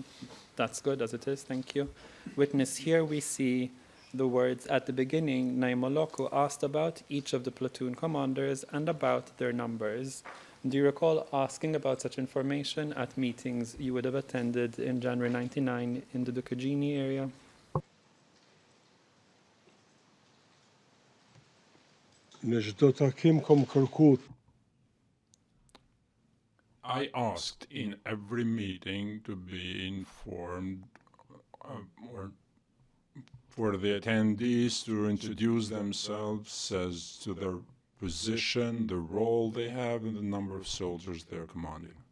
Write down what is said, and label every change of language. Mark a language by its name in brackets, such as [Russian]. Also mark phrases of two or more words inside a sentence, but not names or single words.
[English] That's good as it is. Thank you. Witness, here we see the words at the beginning. Naimoloku asked about each of the platoon commanders and about their numbers. Do you recall asking about such information at meetings you would have attended in January 99 in the Dukagjini area? [Albanian] Në çdo takim kom kërku. [English] I asked in every meeting to be informed or for the attendees to introduce themselves as to their position, the role they have, and the number of soldiers they're commanding.